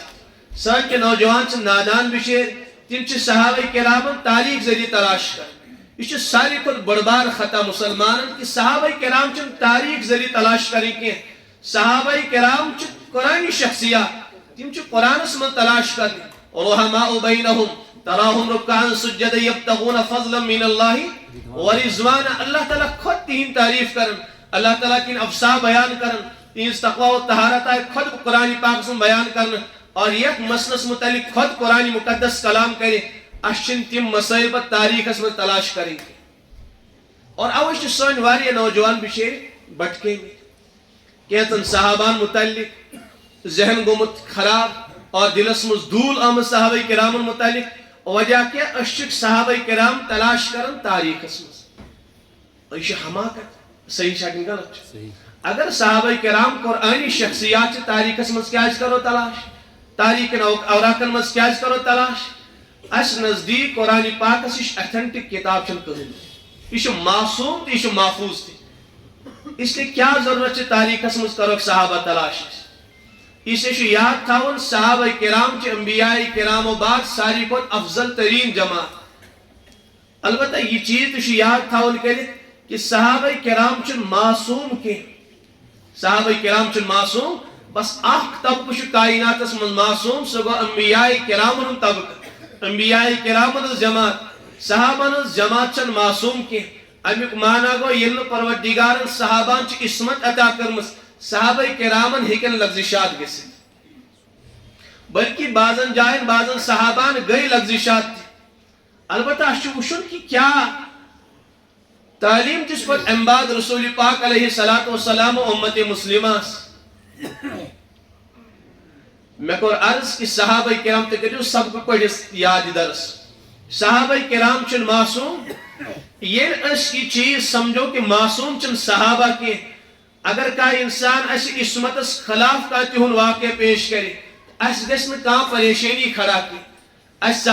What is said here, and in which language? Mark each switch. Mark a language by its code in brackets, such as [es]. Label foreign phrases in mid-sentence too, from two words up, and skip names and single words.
[ks] سٲنۍ کینٛہہ نوجوان چھِ نادان بِچٲرۍ تم چھِ صحابہ کرامن تاریخ ذریعہ تلاش کران یہ چھُ ساروی کھۄتہٕ بٔڑ بار خطا مسلمانن کہ صحابہ کرام چھنہٕ تاریخ ذریعہ تلاش کرٕنۍ کینٛہہ صحابہ کرام چھِ قرآنی شخصیات تم چھِ قرآنس منٛز تلاش کرٕنۍ [ar] رحماء بینہم تراہم رکعا سجدا یبتغون فضلا من اللہ ورضوانا [ks] اللہ تعالیٰ خود تہنٛد تعریف کرن اللہ تعالیٰ کن افسا بیان کرن تہنٛز تقوی و طہارت آئے خود قرآن پاک من بیان کرن اور یتھ مسلس متعلق خود قرآن مقدس کلام کرے اس چھن تم مسائل پتہ تاریخس من تلاش کریں اور اوے چھِ سٲنۍ واریاہ نوجوان بِچٲرۍ بٹکے کینٛژن صحابان متعلق ذہن گوٚمُت خراب اور دلس مز دھول آمد صحابہ کرامن متعلق وجہ کیا أسۍ چھِ صحابہ کرام تلاش کرن تاریخس مز یہ حماقت صحیح چھا کِنہٕ غلط چھُ اگر صحابہ کرام قرآنی شخصیات چھِ تاریخس مز کیٛازِ کرو تلاش تاریخن اوراقن مز کیٛازِ کرو تلاش اس نزدیک قرآن پاکس یہ ایتھنٹک کتاب چھنہٕ کٕہٕنۍ یہ معصوم تہِ یہ محفوظ تہِ اس لیے کیا ضرورت چھِ تاریخس مز کروکھ صحابہ تلاش [ur] اس لیے [ks] یاد تھاون صحابہ کرام چھِ انبیاء کرامو بعد ساروی کھۄتہٕ افضل ترین جماعت البتہ یہ چیز تہِ چھُ یاد تھاون کٔرِتھ کہ صحابہ کرام چھنہٕ معصوم کینٛہہ صحابہ کرام چھنہٕ معصوم بس اکھ طبقہٕ چھُ کائناتس منٛز معصوم سُہ گوٚو انبیاء کرامن ہُنٛد طبقہٕ انبیاء کرامن ہٕنٛز جماعت صحابن ہٕنٛز جماعت چھنہٕ معصوم کینٛہہ امیُک معنی گوٚو ییٚلہِ نہٕ پروردگارن صحابان چھِ عصمت عطا کٔرمٕژ صحابہ کرامن ہیکن لغزشات گژھِتھ بلکہ بعضن جائن بعضن صحابان گئی لغزشات البتہ اس چھُ وٕچھُن کہ کیا تعلیم دِژ پتہٕ امہِ بعد رسول پاک [ar] علیہ الصلوۃ والسلام [ks] امت مسلماس مےٚ کوٚر عرض کہ صحابہ کرام تہِ کٔرِو سبقہٕ پٔرِس یاد درس صحابہ کرام چھِنہٕ معصوم ییٚلہِ أسۍ یہِ چیٖز سمجھو کہ معصوم چھِنہٕ صحابہ کینٛہہ اگر کانٛہہ انسان اسہِ عصمتس خلاف کانٛہہ تِہُنٛد واقعہ پیش کرِ اسہِ گژھِ نہٕ کانٛہہ پریشٲنی کھڑا کینٛہہ اسہِ